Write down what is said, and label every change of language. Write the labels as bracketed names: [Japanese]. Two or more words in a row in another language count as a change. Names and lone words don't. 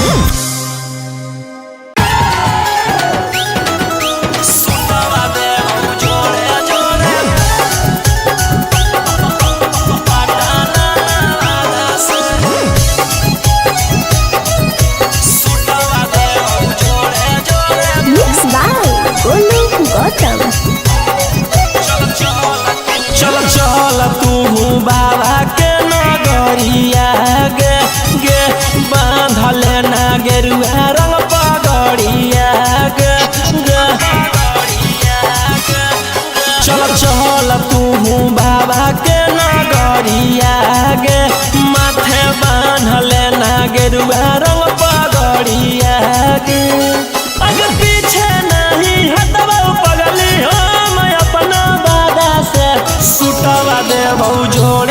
[Bhojpuri] सुतवा दे जोड़े जोड़े पटाना से सुतवा दे जोड़े जोड़े [English] Mixed by Golu Gautam. [Bhojpuri] चल चल तू बाबा के नगरिया गे गे बांधले ना गेरुआ रंग पगड़िया गे गे चल चल तू बाबा के नगरिया गे माथे बांधले ना गेरुआ रंग पगड़िया गे अगर पीछे नहीं हटवा पगली हम अपना बादा से सुटवा दे भौजो